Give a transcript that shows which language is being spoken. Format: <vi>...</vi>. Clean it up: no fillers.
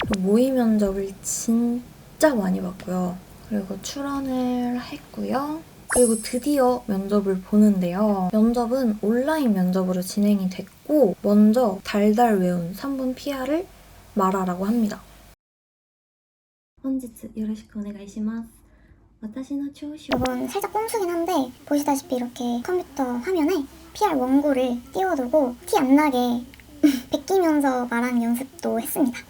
<ko>모의 면접을 진짜 많이 봤고요. 그리고 출원을 했고요. 그리고 드디어 면접을 보는데요. 면접은 온라인 면접으로 진행이 됐고 먼저 달달 외운 3분 PR을 말하라고 합니다.</ko> <ja>本日よろしくお願いします。私の調子を</ja> <ko>이건 살짝 꼼수긴 한데 보시다시피 이렇게 컴퓨터 화면에 PR 원고를 띄워두고 티 안 나게 베끼면서 말하는 연습도 했습니다.</ko>